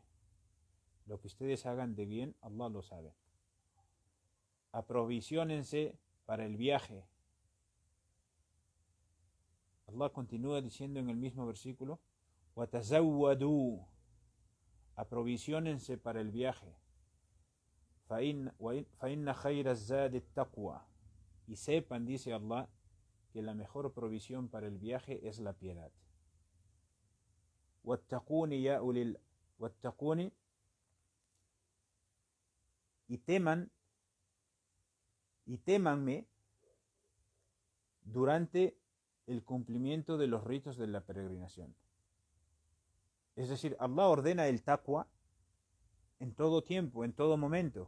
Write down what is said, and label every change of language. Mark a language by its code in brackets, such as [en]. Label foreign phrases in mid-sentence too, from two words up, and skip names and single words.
[es] Lo que ustedes hagan de bien, Allah lo sabe. Aprovisionense para el viaje. Allah continúa diciendo en el mismo versículo: وَتَزَوَّدُوا. Aprovisionense para el viaje. [ar] فَإِنَّ خَيْرَ الزَّادِ التَّقْوَى. [es] Y sepan, dice Allah, que la mejor provisión para el viaje es la piedad. [ar] وَاتَّقُونِ يَا أُولِي وَاتَّقُونِ. [es] Y témanme durante el cumplimiento de los ritos de la peregrinación. Es decir, Allah ordena el taqwa en todo tiempo, en todo momento.